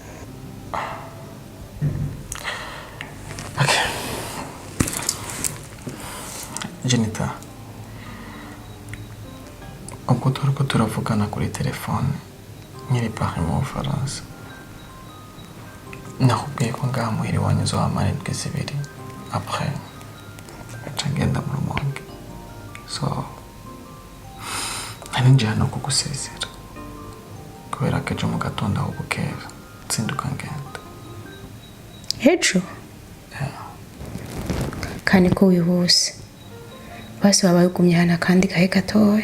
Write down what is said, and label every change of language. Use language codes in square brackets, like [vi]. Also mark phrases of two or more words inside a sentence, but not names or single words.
[rn] Jenita, ubwo turiko turavugana kuri telefone nyiri Paris mu Bufaransa, nakubwiye ko ngaha muhira iwanyu uzohamara indwi zibiri après nca ngenda mu Rumonge. So nari nje hano kugusezera kubera ko ejo mu gatondo aho bukera nzinduka ngenda. Ejo? Kandi ko wihuse basi wabaye ugumye hano kandi gahe gatoya.